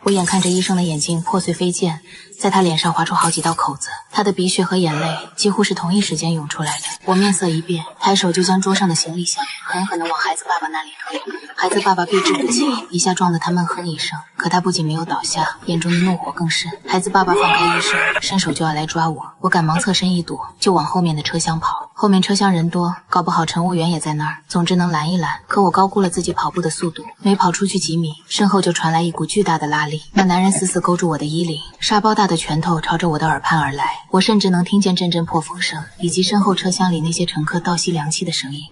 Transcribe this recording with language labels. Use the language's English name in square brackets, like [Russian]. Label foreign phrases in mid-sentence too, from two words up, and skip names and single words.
[Chinese] 我眼看着醫生的眼鏡破碎飛濺，在他臉上劃出好幾道口子，他的鼻血和眼淚幾乎是同一時間湧出來的。我面色一變，抬手就將桌上的行李箱狠狠地往孩子爸爸那裡推。孩子爸爸避之不及，一下撞得他悶哼一聲，可他不僅沒有倒下，眼中的怒火更甚。孩子爸爸放開醫生，伸手就要來抓我，我趕忙側身一躲，就往後面的車廂跑。後面車廂人多，搞不好乘務員也在那兒，總之能攔一攔。可我高估了自己跑步的速度，沒跑出去幾米，身後就傳來一股巨大的拉力，那男人死死勾住我的衣領，沙包大的拳頭朝着我的耳畔而來，我甚至能聽見陣陣破風聲，以及身後車廂裡那些乘客倒吸涼氣的聲音。